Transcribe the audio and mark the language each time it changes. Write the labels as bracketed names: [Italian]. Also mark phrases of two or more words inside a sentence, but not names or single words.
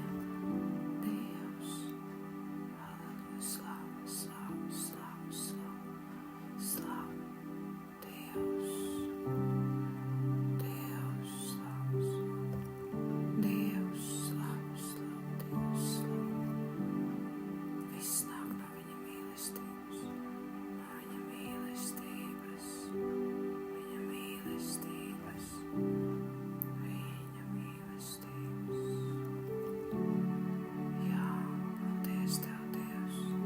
[Latin] Deus, aleluia, [Latvian] slava, slava, slava, slava, slava. [Latin] Deus, Deus, [Latvian] slava, slava. Deus, slava, slava, [Latin] Deus, [Latvian] slava. Viss nāk no viņa mīlestības, no viņa mīlestības. Viņa mīlestības. Jā, paldies Tev, Dievs.